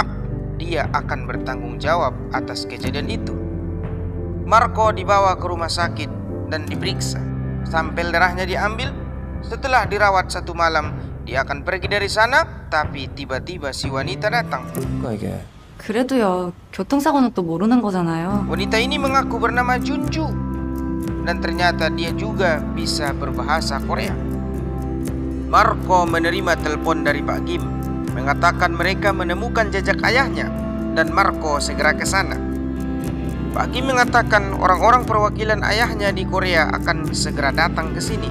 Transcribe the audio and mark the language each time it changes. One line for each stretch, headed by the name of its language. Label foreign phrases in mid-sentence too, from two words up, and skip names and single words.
Indonesian: Dia akan bertanggung jawab atas kejadian itu. Marco dibawa ke rumah sakit dan diperiksa. Sampel darahnya diambil. Setelah dirawat 1 malam, dia akan pergi dari sana. Tapi tiba-tiba si wanita datang.
Korean: 그래도요, 교통사고는 또 모르는 거잖아요.
Indonesian: Wanita ini mengaku bernama Junju. dan ternyata dia juga bisa berbahasa Korea. Marco menerima telepon dari Pak Kim, mengatakan mereka menemukan jejak ayahnya dan Marco segera ke sana. Pak Kim mengatakan orang-orang perwakilan ayahnya di Korea akan segera datang ke sini.